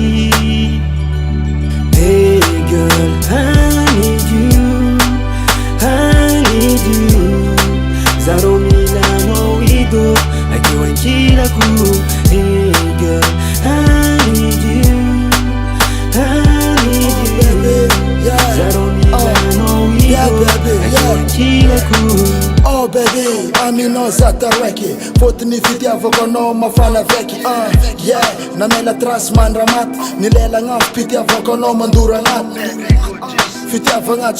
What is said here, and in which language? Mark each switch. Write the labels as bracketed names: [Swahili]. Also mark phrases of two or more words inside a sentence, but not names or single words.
[English] Hey girl, I need you I need you [Malagasy] Zaro milanao ido Akeo ankilako [English] Hey girl, I need you I need you [Malagasy] Zaro milanao ido Akeo ankilako [English] Oh baby, [Malagasy] aminao zata raiky Fotony fitiavako anao mafana veky Yeah, namela trasy mandramaty Ny lelan'afo pitiavako anao mandora agnaty Fitiavagna